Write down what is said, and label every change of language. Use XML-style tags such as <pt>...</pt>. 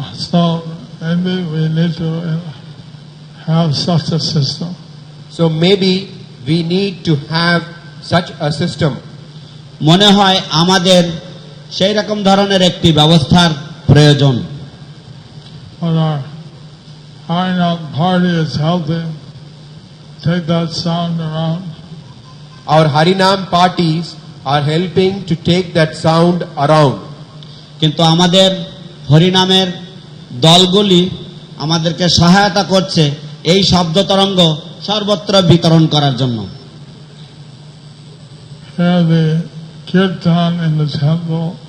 <en>So maybe we need to have such a system. So maybe we need to have such a system.</en> <bn>মনে হয় আমাদের সেই রকম ধরনের একটি ব্যবস্থার প্রয়োজন।</bn> <en>But our Harinam party is helping take that sound around. Our Harinam parties are helping to take that sound around.</en> <bn>কিন্তু আমাদের হরিনামের দলগুলি আমাদেরকে সহায়তা করছে এই শব্দ তরঙ্গ সর্বত্র বিতরণ করার জন্য।</bn> <en>Here the kirtan in the temple.</en>